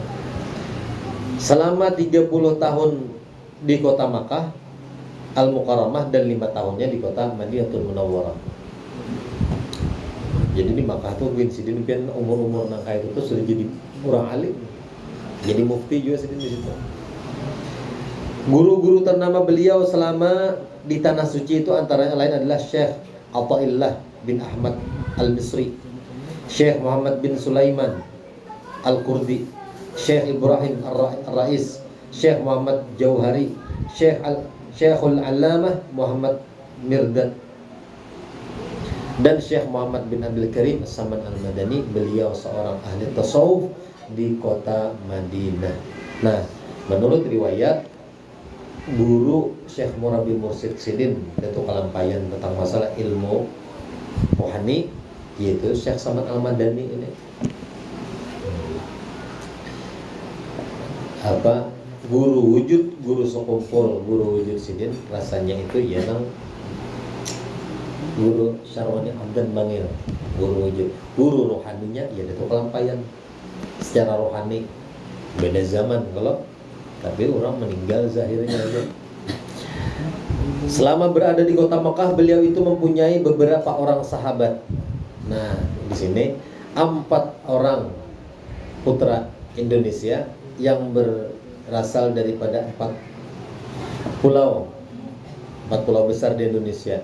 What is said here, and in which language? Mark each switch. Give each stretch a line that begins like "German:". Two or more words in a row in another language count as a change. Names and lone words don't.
Indonesian: Selama 30 tahun di kota Makkah Al-Mukarramah dan 5 tahunnya di kota Madinatul Munawwarah.
Banjar: Jadi di Makkah tuh Sidin pian umur-umur nangka itu tuh sudah jadi orang alim. Jadi mufti juga Sidin di situ.
Indonesian: Guru-guru ternama beliau selama di tanah suci itu antara lain adalah Syekh Athaillah bin Ahmad Al-Misri, Syekh Muhammad bin Sulaiman Al-Kurdi, Syekh Ibrahim Ar-Rais, Syekh Muhammad Jauhari, Syekhul Allamah Muhammad Mirdad, dan Syekh Muhammad bin Abdul Karim As-Saman Al-Madani. Beliau seorang ahli tasawuf di kota Madinah. Nah, menurut riwayat guru Syekh Murabi Mursyid Sidin itu kelampayan tentang masalah ilmu rohani, yaitu Syekh Saman Al-Madani ini.
Banjar: Guru wujud, guru sekumpul, guru wujud Sidin rasanya itu ya nang guru Syarwani Abdan Bangil, guru wujud. Guru rohaninya ya itu kelampayan secara rohani, beda zaman kalau, tapi orang meninggal zahirnya aja.
Indonesian: Selama berada di kota Makkah, beliau itu mempunyai beberapa orang sahabat. Nah, di sini 4 orang putra Indonesia yang berasal daripada 4 pulau 4 pulau besar di Indonesia.